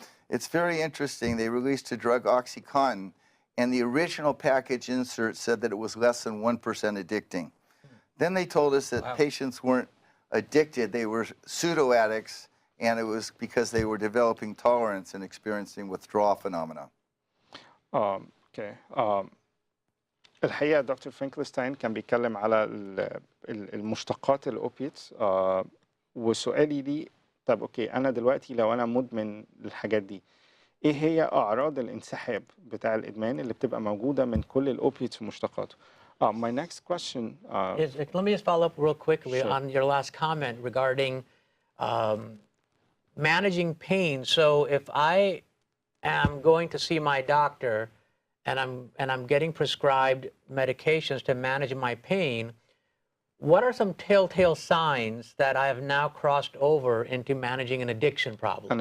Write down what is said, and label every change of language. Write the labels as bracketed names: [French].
[English] It's very interesting. They released a drug, OxyContin, and the original package insert said that it was less than 1% addicting. Then they told us that patients weren't addicted, they were pseudo-addicts, and it was because they were developing tolerance and experiencing withdrawal phenomena. Okay. [Arabic] الحقيقة دكتور فينكلستاين كان بيتكلم على المشتقات الأوبيتس، وسؤالي لي طب أوكي أنا دلوقتي لو أنا مدمن للحاجات دي، إيه هي أعراض الانسحاب بتاع الإدمان اللي بتبقى موجودة من كل الأوبيتس ومشتقاته؟ [English] My next question. Let me just follow up real quickly Sure. on your last comment regarding managing pain. So if I am going to see my doctor and I'm getting prescribed medications to manage my pain, what are some telltale signs that I have now crossed over into managing an addiction problem?